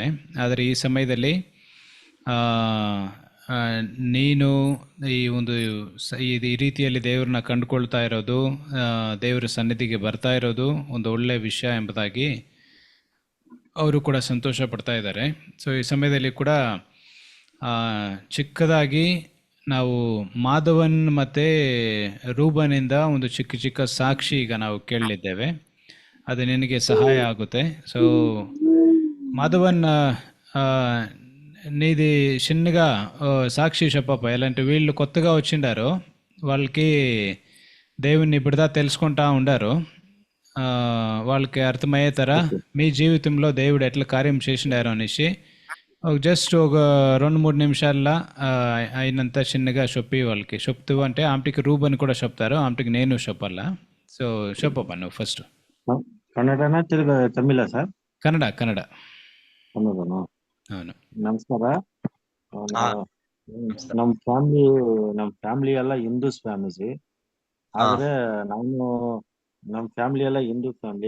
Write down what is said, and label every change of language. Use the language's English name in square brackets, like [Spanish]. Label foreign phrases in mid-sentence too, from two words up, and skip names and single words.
[Kannada] ಆದರೆ ಈ ಸಮಯದಲ್ಲಿ ನೀನು ಈ ಒಂದು ಈ ರೀತಿಯಲ್ಲಿ ದೇವ್ರನ್ನ ಕಂಡುಕೊಳ್ತಾ ಇರೋದು, ದೇವರ ಸನ್ನಿಧಿಗೆ ಬರ್ತಾ ಇರೋದು ಒಂದು ಒಳ್ಳೆಯ ವಿಷಯ ಎಂಬುದಾಗಿ ಅವರು ಕೂಡ ಸಂತೋಷ ಪಡ್ತಾ ಇದ್ದಾರೆ. ಸೊ ಈ ಸಮಯದಲ್ಲಿ ಕೂಡ ಚಿಕ್ಕದಾಗಿ ನಾವು ಮಾಧವನ್ ಮತ್ತು ರೂಬನಿಂದ ಒಂದು ಚಿಕ್ಕ ಚಿಕ್ಕ ಸಾಕ್ಷಿ ಈಗ ನಾವು ಕೇಳಲಿದ್ದೇವೆ. ಅದು ನಿನಗೆ [Telugu] సహాయ ఆగుతే. సో మాధవన్ నీది చిన్నగా సాక్షి చెప్పప్ప. ఎలాంటి వీళ్ళు కొత్తగా వచ్చిండారు, వాళ్ళకి దేవుణ్ణి ఇప్పుడుదా తెలుసుకుంటా ఉండారు. వాళ్ళకి అర్థమయ్యే తర మీ జీవితంలో దేవుడు ఎట్లా కార్యం చేసిండారు అనేసి జస్ట్ ఒక 2-3 నిమిషాల్లో అయినంత చిన్నగా చెప్పి వాళ్ళకి చెప్తూ, అంటే ఆమెకి రూబని కూడా చెప్తారు, ఆమెకి నేను చెప్పాలా. సో చెప్పప్ప నువ్వు ಫಸ್ಟ್. [Kannada] ಕನ್ನಡನಾ ತಮಿಳ ಸರ್? ಕನ್ನಡ. ಕನ್ನಡನಾ? [Telugu] అవును. ನಮಸ್ಕಾರ. [Kannada] ಹಾ. ನಮ್ಮ ಫ್ಯಾಮಿಲಿ ಎಲ್ಲ ಹಿಂದೂಸ್ ಫ್ಯಾಮಿಲಿ. ಆದ್ರೆ ನಮ್ಮ ಫ್ಯಾಮಿಲಿ ಎಲ್ಲ ಹಿಂದೂ ಫ್ಯಾಮಿಲಿ.